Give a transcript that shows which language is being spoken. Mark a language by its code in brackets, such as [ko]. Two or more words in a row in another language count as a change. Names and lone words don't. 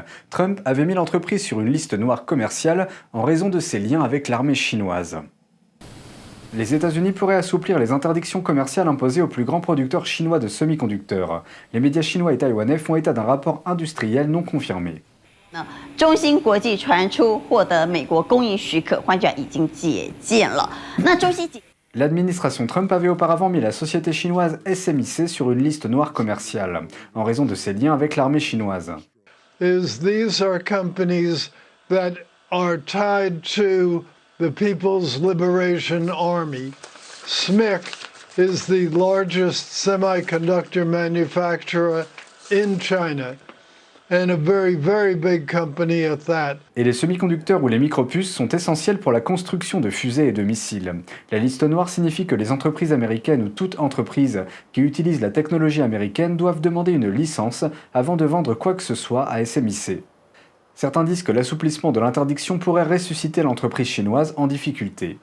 [fr] Trump avait mis l'entreprise sur une liste noire commerciale en raison de ses liens avec l'armée chinoise. Les États-Unis pourraient assouplir les interdictions commerciales imposées aux plus grands producteurs chinois de semi-conducteurs. Les médias chinois et taïwanais font état d'un rapport industriel non confirmé. [zh] 中芯国际传出获得美国供应许可，换句话已经解禁了。那中芯 [fr] L'administration Trump avait auparavant mis la société chinoise SMIC sur une liste noire commerciale, en raison de ses liens avec l'armée chinoise. [en] These are companies that are tied to the People's Liberation Army. SMIC is the largest semiconductor manufacturer in China. And a very, very big company at that. [fr] Et les semi-conducteurs ou les micropuces sont essentiels pour la construction de fusées et de missiles. La liste noire signifie que les entreprises américaines ou toute entreprise qui utilise la technologie américaine doivent demander une licence avant de vendre quoi que ce soit à SMIC. Certains disent que l'assouplissement de l'interdiction pourrait ressusciter l'entreprise chinoise en difficulté.